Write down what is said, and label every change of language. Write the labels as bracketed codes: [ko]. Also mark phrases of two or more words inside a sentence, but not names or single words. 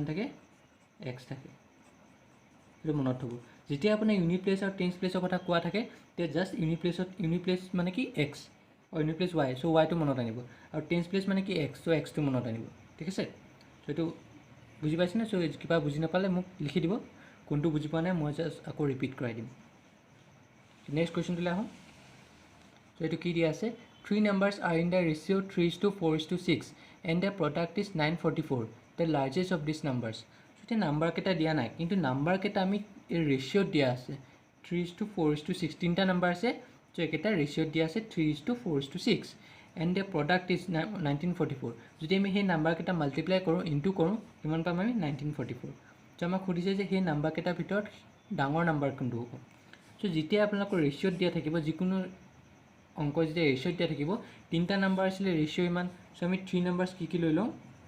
[as] থাকে x থাকে এইটো মনত থ'ব যেতিয়া আপোনাৰ [en] unit place [as] আৰু [en] tens placeৰ [as] কথা কোৱা থাকে তেতিয়া [en] just unit place [as] মানে কি x আৰু [en] unit place [as] y সো yটো মনত আনিব আৰু [en] tens place [as] মানে কি x সো xটো মনত আনিব ঠিক আছে সো এইটো বুজি পাইছেনে সো কিবা বুজি নাপালে মোক লিখি দিব কোনটো বুজি পোৱা নাই মই জাষ্ট আকৌ ৰিপিট কৰাই দিম [en] next questionটোলৈ [as] আহোঁ সো এইটো কি দিয়া আছে [en] 3 numbers are in the ratio 3:4:6 and the product is 944 the largest of these numbers [as] সো এতিয়া নাম্বাৰ কেইটা দিয়া নাই কিন্তু নাম্বাৰ কেইটা আমি এই ৰেচিঅ'ত দিয়া আছে 3:4:6 তিনিটা নাম্বাৰ আছে সো একেটা ৰেচিঅ'ত দিয়া আছে 3:4:6 [en] and the product is 1944 [as] যদি আমি সেই নাম্বাৰ কেইটা মাল্টিপ্লাই কৰোঁ ইনটু কৰোঁ কিমান পাম আমি 1944 সো আমাক সুধিছে যে সেই নাম্বাৰ কেইটাৰ ভিতৰত ডাঙৰ নাম্বাৰ কোনটো হ'ব সো যেতিয়া আপোনালোকৰ ৰেচিঅ'ত দিয়া থাকিব যিকোনো অংক যেতিয়া ৰেচিঅ'ত দিয়া থাকিব তিনিটা নাম্বাৰ আছিলে ৰেচিঅ' ইমান সো আমি 3 নাম্বাৰছ কি লৈ লওঁ